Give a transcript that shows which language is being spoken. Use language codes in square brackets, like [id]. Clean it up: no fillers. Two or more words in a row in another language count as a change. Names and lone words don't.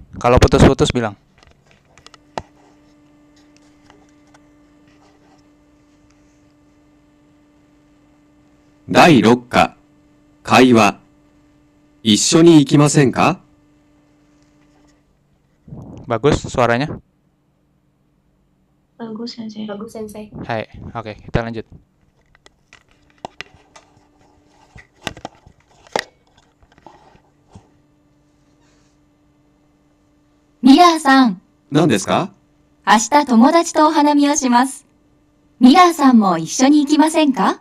[id] Kalau putus-putus bilang. [ja] Dai 6課会話一緒に行きませんか? [id] Bagus suaranya? Bagus, Sensei. Bagus, Sensei. Hai. Oke, kita lanjut. [ja] ミラーさん、何ですか? 明日友達とお花見をします。ミラーさんも一緒に行きませんか?